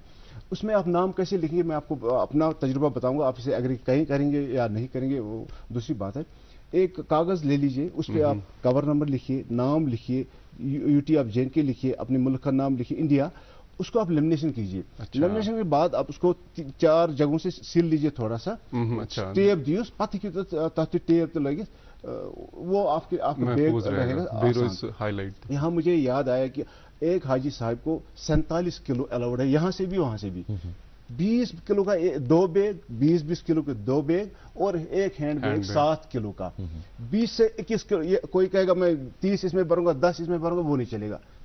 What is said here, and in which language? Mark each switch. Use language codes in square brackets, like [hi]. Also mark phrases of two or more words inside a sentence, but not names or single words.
[ur] اس میں آپ نام کیسے لکھیں گے, میں آپ کو اپنا تجربہ بتاؤں گا, آپ اسے اگر کہیں کریں گے یا نہیں کریں گے وہ دوسری بات ہے. ایک کاغذ لے لیجئے, اس پہ آپ کور نمبر لکھیے, نام لکھیے, UT آف JNK لکھیے, اپنے ملک کا نام لکھیے انڈیا, اس کو آپ لیمنیشن کیجیے. لیمنیشن کے بعد آپ اس کو 4 جگہوں سے سیل لیجیے تھوڑا سا, [ks] ٹیپ دیوس پتہ ہیٚکِو تتھ ٹیپ تہ لگت, [ur] وہ آپ کا بیگ رہے گا. یہاں مجھے یاد آیا کہ ایک حاجی صاحب کو 47 کلو الاؤڈ ہے, یہاں سے بھی وہاں سے بھی. 20 کلو کا 2 بیگ, 20 کلو کے 2 بیگ اور ایک ہینڈ بیگ 7 کلو کا. 20 سے 21 کلو, کوئی کہے گا میں 30 اس میں بھروں گا, 10 اس میں بھروں گا, وہ نہیں چلے گا.